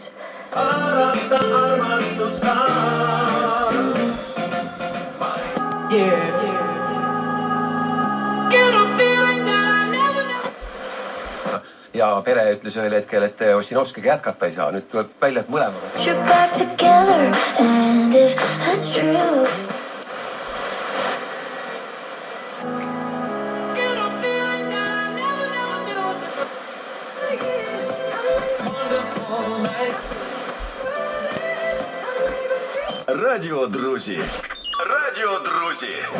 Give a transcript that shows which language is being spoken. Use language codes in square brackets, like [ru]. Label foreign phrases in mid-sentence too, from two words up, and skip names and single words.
[et] Arata armastus saab. Ja pere ütles ühel hetkel, et Ossinovskiga jätkata ei saa. Nüüd tuleb välja, et mõlemaga. [en] You're back together and if that's true. Radio Drusi. Radio Drusi.